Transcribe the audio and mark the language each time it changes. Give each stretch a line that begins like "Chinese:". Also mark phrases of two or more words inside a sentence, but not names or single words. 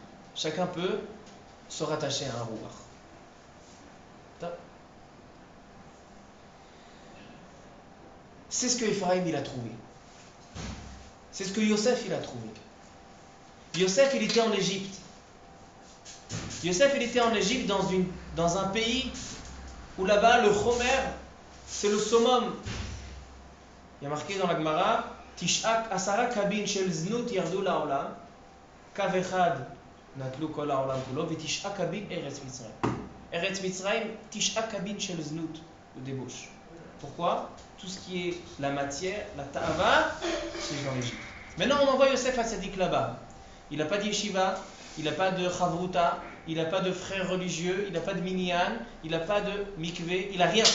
French: Chacun peut se rattacher à un rouar. C'est ce que Ephraim il a trouvé. C'est ce que Yosef il a trouvé. Yosef il était en Égypte. Yosef il était en Égypte dans un pays où là-bas le chomer c'est le summum. Il y a marqué dans la Gemara
Hebrew: תשעק עשרה קבין של זנות ירדו לעולם קב אחד נטלו כל העולם כולו ותשעה קבין ארץ מצרים. ארץ מצרים תשעה קבין של זנות,
French: de débauche. Pourquoi? Tout ce qui est la matière, la ta'ava, c'est dans l'Égypte. Maintenant, on envoie Yosef à Tzadik là-bas. Il n'a pas de yeshiva, il n'a pas de chavruta, il n'a pas de frères religieux, il n'a pas de minyan, il n'a pas de mikvé, il n'a rien.